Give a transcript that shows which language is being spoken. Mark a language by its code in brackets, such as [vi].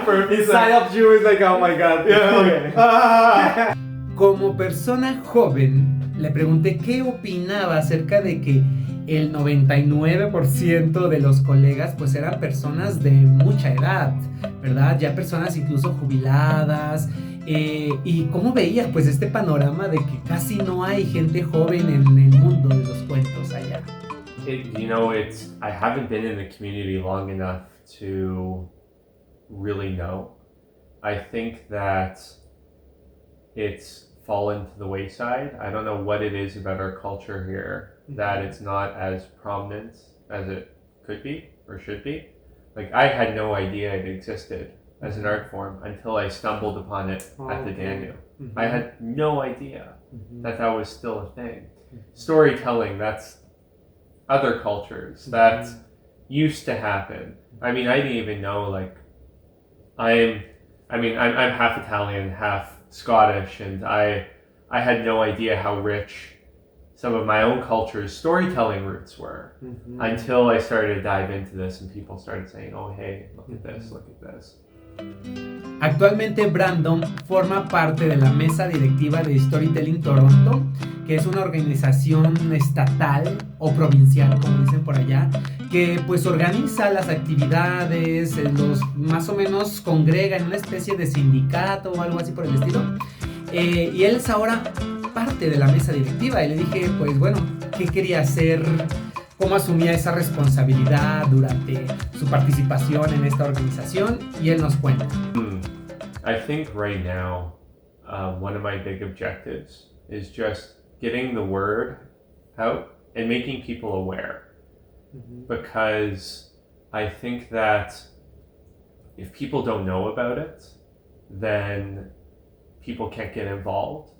[en] inside of you is like, oh my god. Yeah, okay. [es] Como persona joven, le pregunté qué opinaba acerca de que el 99% de los colegas pues eran personas de mucha edad, ¿verdad? Ya personas incluso jubiladas. Y cómo veía pues este panorama de que casi no hay gente joven en el mundo de los cuentos allá. [en] I haven't been in the community long enough to really know. I think that it's fallen to the wayside. I don't know what it is about our culture here that it's not as prominent as it could be or should be. Like, I had no idea it existed as an art form until I stumbled upon it at the Danu. I had no idea that was still a thing. Storytelling, that's other cultures. That used to happen. I mean, I didn't even know, like, I'm half Italian, half Scottish, and I had no idea how rich some of my own culture's storytelling roots were until I started to dive into this and people started saying, oh, hey, look at this, look at this. [es] Actualmente Brandon forma parte de la mesa directiva de Storytelling Toronto, que es una organización estatal o provincial, como dicen por allá, que pues organiza las actividades, los más o menos congrega en una especie de sindicato o algo así por el estilo. Y él es ahora parte de la mesa directiva y le dije, pues bueno, ¿qué quería hacer? ¿Cómo asumía esa responsabilidad durante su participación en esta organización? Y él nos cuenta. [en] I think right now, one of my big objectives is just getting the word out and making people aware. Because I think that if people don't know about it, then people can't get involved.